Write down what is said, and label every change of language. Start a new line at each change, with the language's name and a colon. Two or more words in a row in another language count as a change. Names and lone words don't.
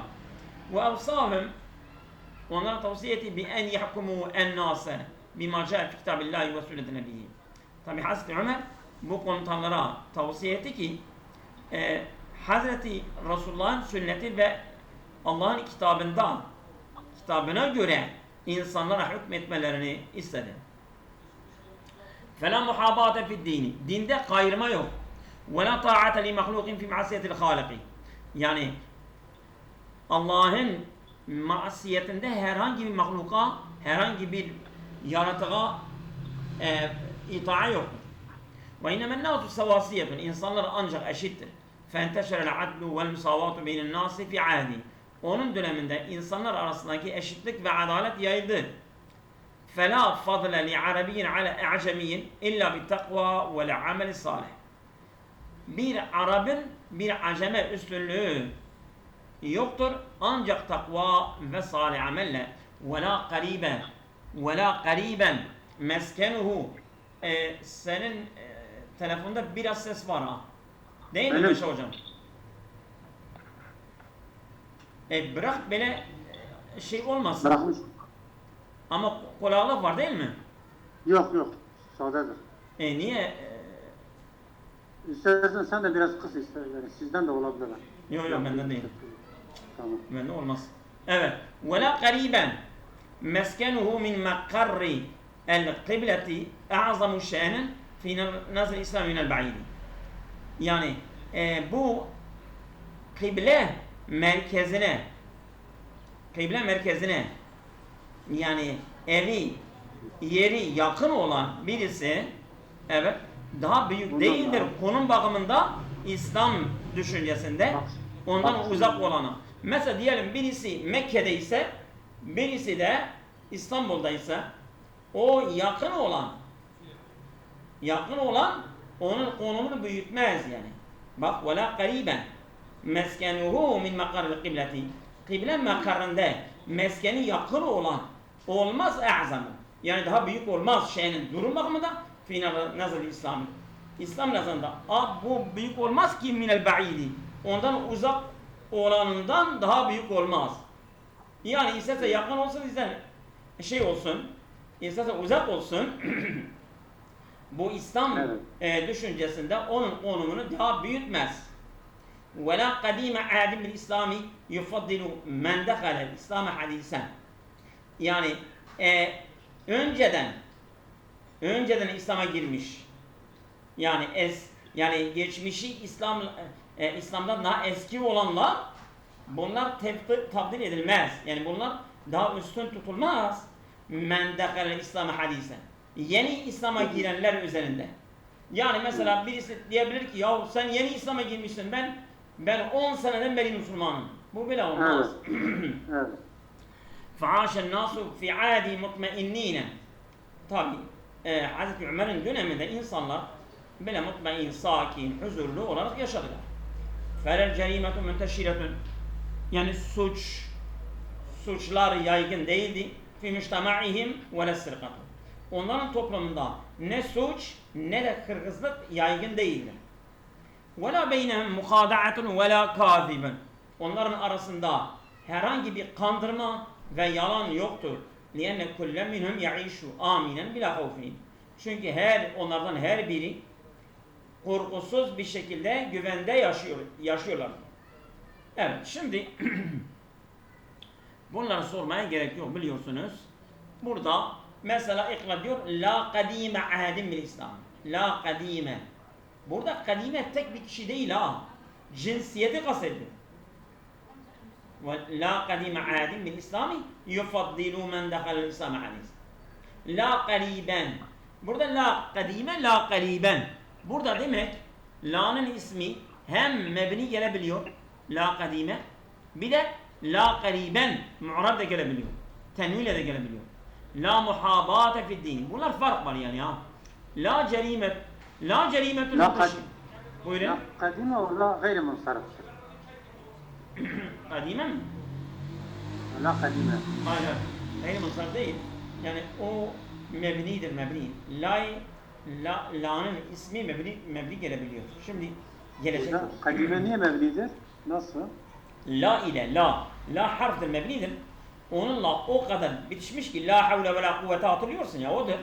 Arabic: وأوصاهم
Turkish: onlara tavsiye etti
Arabic: بأن يحكموا الناس بما جاء في كتاب الله وسنة نبيه.
Turkish: Tabi Hazreti Ömer bu komutanlara tavsiye etti ki Hazreti Resulullah'ın sünneti ve Allah'ın kitabına göre insanlara hükmetmelerini istedi.
Arabic: فَلَا مُحَابَاتَ فِي الدِّينِ
Turkish: Dinde kayırma yok.
Arabic: وَلَا طَاعَةَ لِمَخْلُوقٍ فِي مَعْسِيَةِ الْخَالِقِ
Turkish: Yani Allah'ın masiyetinde herhangi bir mahluka, herhangi bir yaratığa itaat yoktur.
Arabic: وَاِنَّمَا النَّاسُ سَوَاسِيَةٌ
Turkish: İnsanlar ancak eşittir.
Arabic: فَاَنْتَشَرَ الْعَدْلُ وَالْمُسَاوَاتُ بَيْنَ النَّاسِ فِي عَهْدِ
Turkish: Onun döneminde insanlar arasındaki eşitlik ve adalet yayıldı.
Arabic: فَلَا فَضْلَ لِعَرَبِيٍّ عَلَى اَعْجَمِيٍّ اِلَّا بِالتَّقْوَى وَالْعَمَلِ الصَّالِحِ.
Turkish: Bir Arap'ın bir aceme üstünlüğü yoktur ancak takva ve salih amelle.
Arabic: وَلَا قَرِيبًا مَسْكَنُهُ.
Turkish: Senin telefonda biraz ses var ha. Değil mi Meşe hocam? Bırak böyle şey olmasın. Bırakmış. Ama kulaklık var değil mi? Yok. Sadedir. Niye? İstersen sen de biraz kıs ister. Yani sizden de olabilir. Yok benden değil. Tamam. Benden olmaz. Evet.
Arabic: وَلَا قَرِيبًا مَسْكَنُهُ مِنْ مَقَرِّ الْقِبْلَةِ اَعْظَمُ شَأْنًا فِي نَزْلِ الْاِسْلَامِ مِنَ الْبَعِيدِ.
Turkish: Yani bu kıble merkezine yani evi, yeri yakın olan birisi evet daha büyük değildir konum bakımında İslam düşüncesinde ondan uzak olana. Mesela diyelim birisi Mekke'de ise birisi de İstanbul'da ise o yakın olan onun konumunu büyütmez yani.
Arabic: Bak وَلَا قَرِيبًا مَسْكَنُهُ مِنْ مَقَرِّ الْقِبْلَةِ.
Turkish: Kıble makarında meskeni yakın olan olmaz e'zamı. Yani daha büyük olmaz şeyinin durum bakımında
Arabic: في نظر الإسلام.
Turkish: İslam nazarında bu büyük olmaz ki
Arabic: من البعيد.
Turkish: Ondan uzak olanından daha büyük olmaz. Yani isterse yakın olsun isterse şey olsun, isterse uzak olsun. Bu İslam düşüncesinde onun konumunu daha büyütmez.
Arabic: وَلَا قَد۪يمَ عَادٍ بِالْاِسْلَامِ يُفَضِّلُ مَنْ دَخَلَ الْاِسْلَامَ حَد۪يسًا.
Turkish: Yani önceden İslam'a girmiş. Yani geçmişi İslam'dan daha eski olanlar bunlar takdir edilmez. Yani bunlar daha üstün tutulmaz.
Arabic: مَنْ دَخَلَ الْاِسْلَامَ حَد۪يسًا.
Turkish: Yeni İslam'a girenler üzerinde. Yani mesela birisi diyebilir ki ya sen yeni İslam'a girmişsin ben 10 seneden beri Müslümanım. Bu bile olmaz. Evet.
Arabic: فَعَاشَ النَّاسُ فِي عَادِ مُطْمَئِنِّينَ.
Turkish: Tabi Hazreti Ömer'in döneminde insanlar böyle mutmain, sakin, huzurlu olarak yaşadılar.
Arabic: فَلَا الْجَرِيمَةُ مُنْتَشِرَةٌ.
Turkish: Yani suçlar yaygın değildi.
Arabic: فِي مُجْتَمَعِهِمْ وَلَا السِّرْقَةُ.
Turkish: Onların toplumunda ne suç ne de hırsızlık yaygın değildir.
Arabic: وَلَا بَيْنَهُمْ مُخَادَعَةٌ وَلَا كَاذِبٌ.
Turkish: Onların arasında herhangi bir kandırma ve yalan yoktur.
Arabic: لِيَنَّ كُلَّ مِنْهُمْ يَعِيشُ آمِنًا بِلَا خَوْفٍ.
Turkish: Çünkü onlardan her biri korkusuz bir şekilde güvende yaşıyorlar. Evet, şimdi bunları sormaya gerek yok biliyorsunuz. Burada mesela ikra diyor
Arabic: لا قديم أحد بالإسلام. لا قديم.
Turkish: Burada kadime tek bir kişi değil ha. Cinsiyeti kastediyor.
Arabic: ولا قديم أحد بالإسلام يفضل من دخل الإسلام حديثا. لا قريبا.
Turkish: Burada
Arabic: لا قديم لا قريبا.
Turkish: Burada demek la'nın ismi hem mebni gelebiliyor.
Arabic: لا قديم.
Turkish: Bir de la kariben mu'rab da gelebiliyor. Tenviyle de gelebiliyor.
Arabic: لا محاباة في الدين.
Turkish: Bunlar fark var yani ya.
Arabic: لا جريمة buyurun. لا قديم
Turkish: o la gayri munsarıftır. Kadime mi?
Arabic: لا قديم.
Turkish: Hayır. Gayri munsarıf değil. Yani o mebnidir mebni. La'nın ismi mebni gelebiliyor. Şimdi gelecek. Kadime niye mebnidir? Nasıl? La ile la harftir mebnidir. Onunla o kadar bitişmiş ki
Arabic: لا حول ولا قوة
Turkish: hatırlıyorsun ya odur.